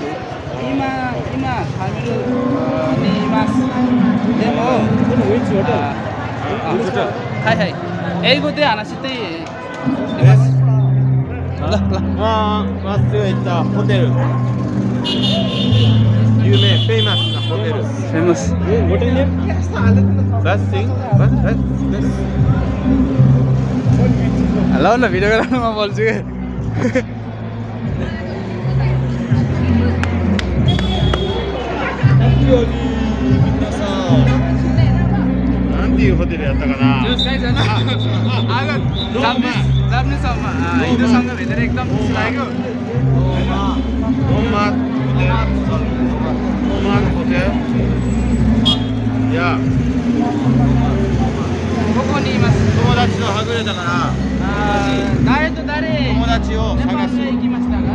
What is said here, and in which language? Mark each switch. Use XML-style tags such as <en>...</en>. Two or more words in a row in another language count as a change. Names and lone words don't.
<ja>今カメルにいますでもはい英語で話していますまっすぐ行ったホテル有名フェイマスなホテル</ja> <en>फेमस Best thing</en> <ne>ल न भिडियो गरेर म बोल्छु के</ne> <ja>なんていうホテルやったかな</ja> <ne>जापानिजसँग हिन्दूसँग भेटेर एकदम खुसी लाग्यो</ne> <ja>いやここにいます友達とはぐれたから誰と誰友達をネパー探すルへ行きましたか</ja>